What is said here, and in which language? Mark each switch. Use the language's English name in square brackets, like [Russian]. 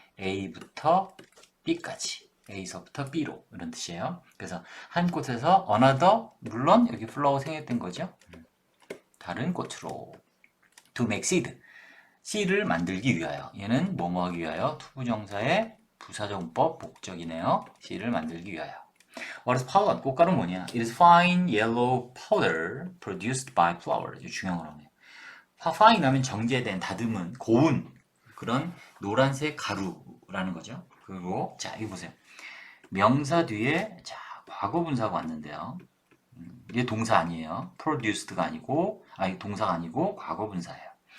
[Korean] A부터 B까지 A서부터 B로 이런 뜻이에요. 그래서 한 꽃에서 another 물론 여기 플라워 생략된 거죠. 다른 꽃으로 [English] to make seed [Korean] 씨를 만들기 위하여 얘는 뭐뭐 하기 위하여 투부정사의 부사정법 목적이네요. 씨를 만들기 위하여. [English] What is pollen? [Korean] 꽃가루 뭐냐? [English] It is fine yellow powder produced by flower. [Korean] 이거 중요한 거라네요. fine 하면 정제된, 다듬은, 고운 그런 노란색 가루라는 거죠. 그리고 자 이거 보세요. 명사 뒤에 자 과거 분사가 왔는데요. 이게 동사 아니에요. produced가 아니고 동사가 아니고 과거 분사예요.